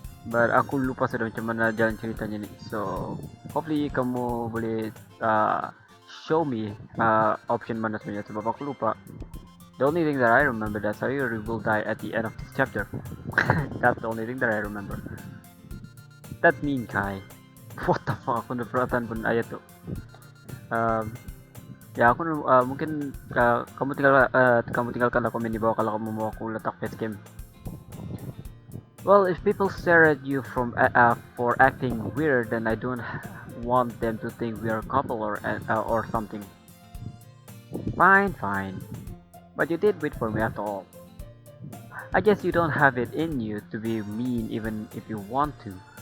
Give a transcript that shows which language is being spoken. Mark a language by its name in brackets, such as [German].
[Malay] But aku lupa sudah macam mana jalan ceritanya nih. [English] So, hopefully [Malay] kamu boleh [English] show me option [Malay] mana sebenarnya sebab aku lupa. [English] The only thing that I remember that Sayori will die at the end of this chapter. That's the only thing that I remember. That mean Kai. What the fuck? [Malay] Aku perhatian pun ayat tuh. Ya aku mungkin kamu tinggalkanlah komen di bawah kalau kamu mau aku letak facecam. [English] Well, if people stare at you for acting weird, then I don't want them to think we are a couple or something. Fine. But you did wait for me after all. I guess you don't have it in you to be mean even if you want to.